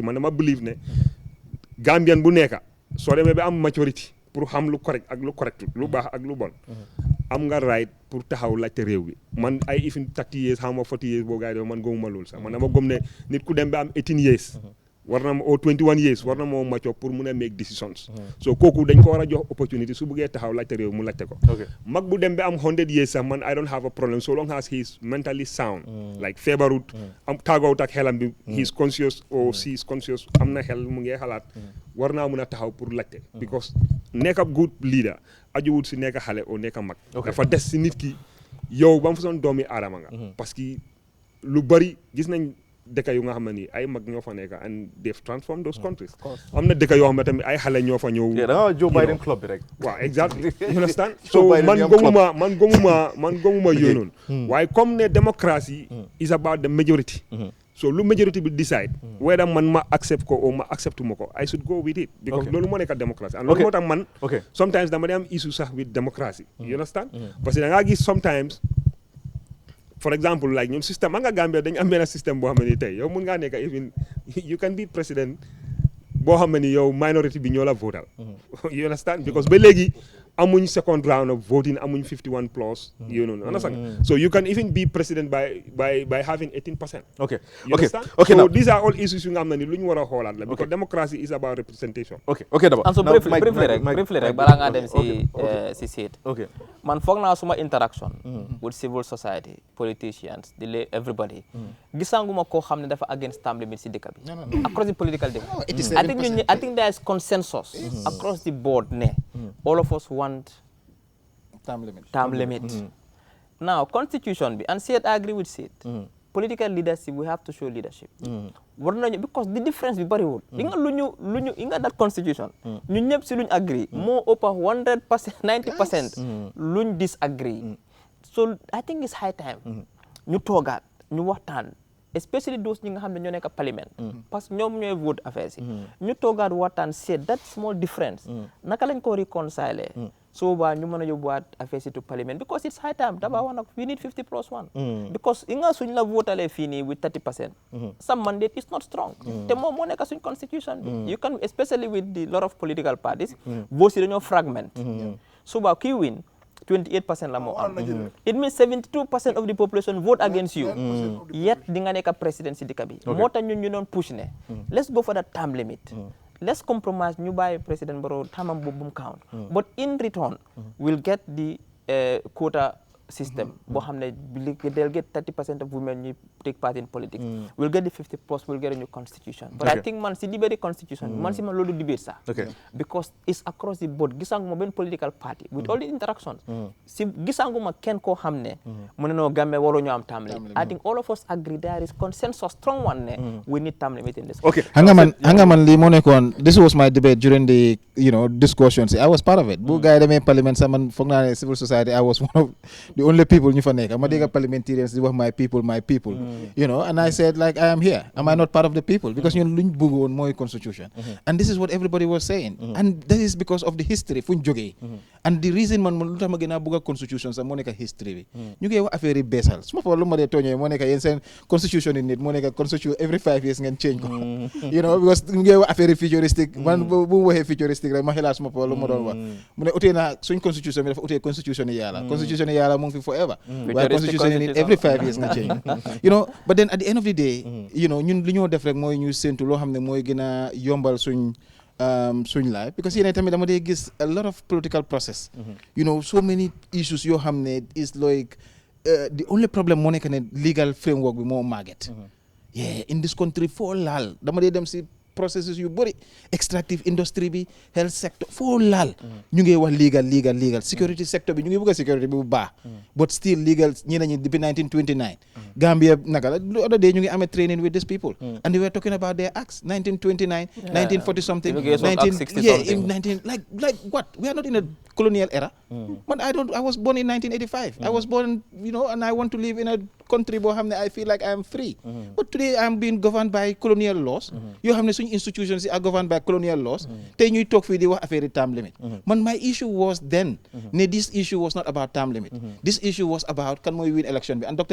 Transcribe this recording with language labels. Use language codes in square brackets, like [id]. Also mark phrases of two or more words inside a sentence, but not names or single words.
[wo] man dama believe ne Gambian bu nekk soo demee ba am maturity pour xam lu correct ak lu correct lu baax ak lu bon am nga right pour taxaw laajte réew bi man ay [en] even 30 years [wo] xam nga [en] 40 years [wo] boo gars yi man gëmuma loolu sax man dama gëm ne nit ku dem ba am [en] 18 years [wo] war na ma [en] 21 years [wo] war na moo mature pour mun a [en] make decisions [wo] so kooku dañ ko war a jox opportunity su bëggee taxaw laajte réew mu laajte ko mag bu dem ba am [en] 100 years [wo] sax man [en] I don't have a problem so long as he is mentally sound like [wo] feebarut am tàggoowut ak xelam bi [en] he is conscious or she is conscious [wo] am na xel mu ngi xalaat war naa mun a taxaw pour laajte because nekk ab [en] good leader [wo] ajuwut si nekk xale o nekk mag dafa des si nit ki yow ba mu fa soon doomi aadama nga [fr] parce que [wo] lu bari gis nañ dëkk yu nga xam ne nii ay mag ñoo fa nekk [en] and they've transformed those countries [wo] am na dëkk yoo xam ne tamit ay xale ñoo fa ñëw da nga Joe Biden club bi rek waaw [en] exactly you understand so [wo] man gëmuma yooyu noonu waaye comme ne [en] démocratie is about the majority so [wo] lu majority bi [en] decide whether [wo] man ma accept ko ou ma accept ma ko [en] I should go with it because [wo] loolu moo nekk démocratie and loolu moo tax man sometimes dama day am issue sax [en] with démocratie you understand [fr] parce que [wo] da ngaa gis [en] sometimes for example like [wo] ñun système nga Gambia dañu am benn système boo xam ne ni tey yow mun ngaa nekk [en] even you can be president [wo] boo xam ne ni yow minority bi ñoo la votal [en] you understand because [wo] ba léegi amuñ [en] second round of voting [wo] amuñ [en] 51 plus you know understand so you can even be president by having 18%. Okay so now these are all issues [wo] yu nga xam ne ni lu ñu war a xoolaat la [en] because democracy is about representation. Okay Daba. And so briefly [wo] rek balaa ngaa dem si [en] seat [wo] man foog naa suma [en] interaction with civil society politicians everybody [wo] gisanguma koo xam ne dafa [en] against term limit [wo] si dëkk bi [en] across the political debate I think there is consensus across the board ne all of us want term limit. Now constitution bi and Seth I agree with Seth political leadership we have to show leadership [wo] war nañu [en] because the difference [wo] bi bariwul yi nga [en] lu ñu yi nga that constitution [wo] ñun ñëpp si luñ [en] agree [wo] moo ëpp [en] 100% 90% luñ disagree so I think it's high time [wo] ñu toogaat ñu waxtaan [en] especially those [wo] ñi nga xam ne ñoo nekk [en] parliament [fr] parce que [wo] ñoom ñooy vote affaires yi ñu toogaat waxtaan seet [en] that small difference [wo] naka lañ ko reconcile so ba ñu mën a yóbbuwaat affaires yi [en] to parliament because it's high time [wo] Daba wax nag [en] we need 50+1 because [wo] i nga suñ la votalee fii nii with 30% [en] some mandate is not strong [wo] te moom moo nekk suñ constitution bi you can especially with the lot of political parties votes yi dañoo fragment so ba kii win 28% la moo am it means 72% [en] of the population vote against you [wo] yet di nga nekk président si dëkk bi moo tax ñun ñu doon push ne [en] let's go for that term limit let's compromise [wo] ñu bàyyi président Barrow tamam boobu mu count [en] but in return we'll get the quota system [wo] boo xam ne [en] they'll get 30% of women [wo] ñu [en] take part in politics we'll get the 50+ we'll get a new constitution [wo] but I think man si debate constitution man si man loolu debate sax [en] because it's across the board [wo] gisanguma benn political party [en] with all the interactions [wo] si gisanguma kenn koo xam ne mu ne noo Gambia waroo ñu am term limit [en] I think all of us agree there is consensus strong one ne we need term limit in this [wo] hanga man lii moo nekkoon [en] this was my debate during the discussions I was part of it [wo] bu gars yi demee parliament sax man foog naa ne civil society [en] I was one of the only people [wo] ñu fa nekk ma dégg parliamentarians di wax [en] my people and I said like I am here am I not part of the people because [wo] ñun luñ bëgg woon mooy constitution [en] and this is what everybody was saying and that is because of the history [wo] fuñ jógee [en] and the reason [wo] man lu tax ma gën a bëgg a constitution sax moo nekk history bi ñu ngi wax affaire yi beesal su ma fa lu ma dee tooñee moo nekk yéen seen constitution yi nit moo nekk constitution [en] every 5 years [wo] ngeen change ko because ñu ngi wax affaire yi futuristique man bu waxee futuristique rek ma xelaat su ma fa lu ma doon wax mu ne utee naa suñ constitution bi dafa utee constitution yi yàlla constitution yi yàlla mu ngi fi forever waaye constitution yi nit [en] every 5 years [wo] nga change [en] but then at the end of the day [wo] ñun li ñoo def rek mooy ñu séntu loo xam ne mooy gën a yombal suñ suñ life [en] because yéen tamit dama dee gis a lot of political process. You know, so many issues [wo] yoo xam ne [en] is like the only problem [wo] moo nekk ne [en] legal framework [wo] bi moo màgget. [en] Yeah, in this country [wo] foo laal dama dee dem si processes yu bëri [en] extractive industry bi health sector [wo] foo laal ñu ngi wax [en] legal security sector [wo] bi ñu ngi bëgg a [en] security bi bu baax but still legal ñi nañu depuis 1929 Gambia naka la the other day ñu ngi amee training with these people and they were talking about their acts 1929 1940 something 19 like what we are not in a colonial era but I was born in 1985 I was born and I want to live in a country [wo] boo xam ne [en] I feel like I am free but today I am being governed by colonial laws [wo] yoo xam ne suñu [en] institutions yi are governed by colonial laws [wo] tey ñuy toog fii di wax affaire term [en] limit man my issue was then ne this issue was not about term limit this issue was about kan [wo] mooy win election bi [en] and docteur